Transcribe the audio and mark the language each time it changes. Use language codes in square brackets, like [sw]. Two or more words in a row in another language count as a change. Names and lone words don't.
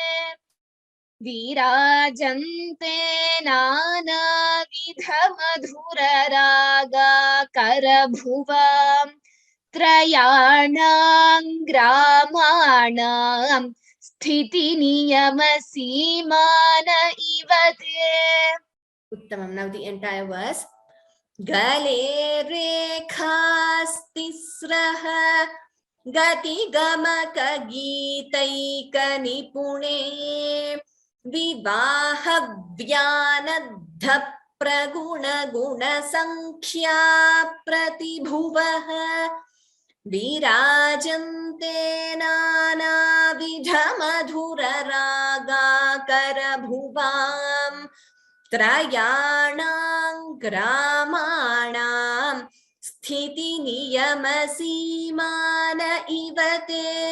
[sa] विराजन्ते नानाविध मधुर राग करभुवाम्. त्रयाणां ग्रामाणां स्थिति नियम सीमान इव ते. Uttamam. [en] Now the entire verse. [sa] गले रेखास्तिस्रः गति गमक गीतैक निपुणे. Vivahavyanadha प्रगुण गुण संख्या प्रतिभुवः विराजन्ते नानाविध मधुर रागाकरभुवां त्रयाणां ग्रामाणां स्थिति नियम सीमान इव ते